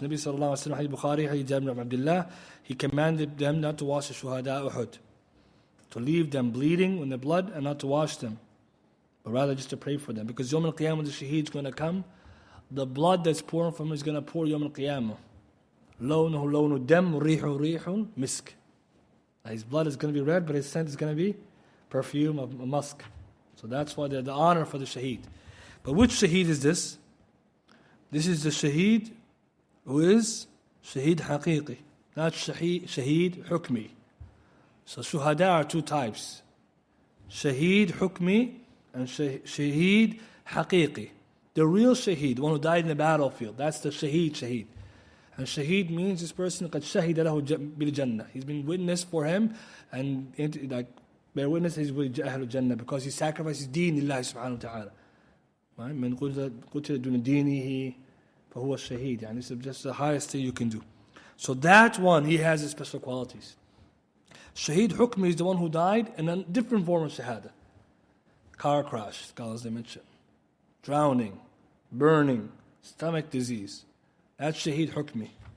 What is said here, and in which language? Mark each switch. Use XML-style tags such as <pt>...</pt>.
<en>Nabi sallallahu alayhi wa sallam, Hadith Bukhari, Hadith Jabir ibn Abdullah, he commanded them not to wash the shuhada Uhud. To leave them bleeding in the blood and not to wash them. But rather just to pray for them. Because Yawm al-Qiyamah, the shaheed is going to come. The blood that's pouring from him is going to pour Yawm al-Qiyamah.</en> <ar>لونه لون الدم ريحه ريح مسك.</ar> <en>His blood is going to be red, but his scent is going to be perfume of musk. So that's why the honor for the shaheed. But which shaheed is this? This is the shaheed who is shaheed haqiqi, not shaheed hukmi. So shuhada are two types. Shaheed hukmi and shaheed haqiqi. The real shaheed, the one who died in the battlefield, that's the shaheed. And shaheed means this person</en> <ar>قد شهد له بالجنة.</ar> <en>He's been witness for him and bear witness he's with</en> <ar>أهل الجنة</ar> <en>because he sacrifices</en> <ar>دين الله سبحانه وتعالى.</ar> <en>Right?</en> <ar>من قتل دون دينه فهو الشهيد.</ar> <en>يعني this is just the highest thing you can do. So that one, he has his special qualities. Shaheed hukmi is the one who died in a different form of shahada. Car crash, scholars they mention. Drowning, burning, stomach disease. That's shaheed hukmi.</en>